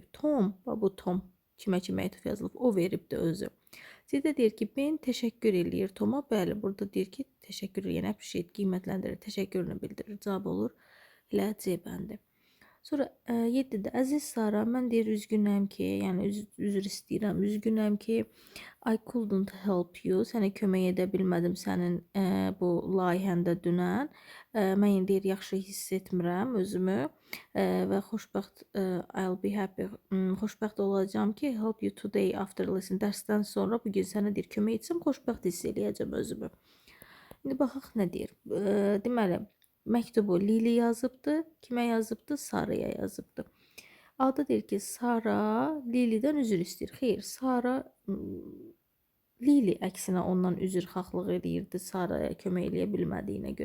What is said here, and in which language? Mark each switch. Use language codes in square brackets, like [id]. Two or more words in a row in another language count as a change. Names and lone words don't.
[az] Tom, bu Tom kimə ki məktub yazılıb, o veribdi özü. C-də deyir ki, Ben təşəkkür eləyir Toma. Bəli, burada deyir ki, təşəkkür eləyən appreciate qiymətləndirir, təşəkkürünü bildirir. Cavab olur elə C bəndi. Sonra 7-də əziz Sara, mən deyir üzgünəm ki, yəni üzr istəyirəm, üzgünəm ki, [en] I couldn't help you, [az] sənə kömək edə bilmədim sənin bu layihəndə dünən. Mən deyir yaxşı hiss etmirəm özümü və xoşbəxt [en] I'll be happy, [az] xoşbəxt olacağam ki, [en] help you today after lesson, [az] dərsdən sonra bu gün sənə deyir kömək etsəm, xoşbəxt hiss eləyəcəm özümü. İndi baxaq nə deyir. Deməli, məktubu Lili yazıbdı. Kimə yazıbdı? Saraya yazıbdı. A'da deyir ki, Sara Lili'dən üzr istəyir. Xeyr, Sara Lili əksinə ondan üzrxahlıq edirdi Saraya kömək eləyə bilmədiyinə görə.